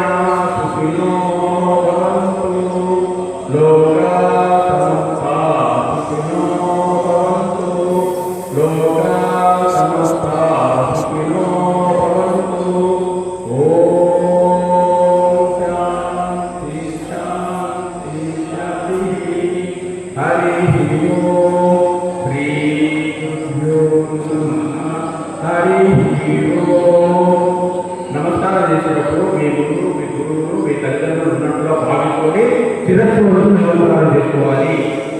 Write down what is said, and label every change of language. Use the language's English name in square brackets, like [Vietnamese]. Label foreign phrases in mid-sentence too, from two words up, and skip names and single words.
[Sanskrit] सुखिनो भवन्तु, लोका समस्ता सुखिनो भवन्तु, लोका समस्ता सुखिनो भवन्तु. ओम शांति शांति शांति. हरि ओम. श्री गुरुभ्यो नमः. हरि ओम. [Telugu] నమస్కారం చేసేటప్పుడు మీ గురువులు మీ తల్లిదండ్రులు ఉన్నట్టుగా భావించుకొని శిరస్సు నమస్కారం చేసుకోవాలి.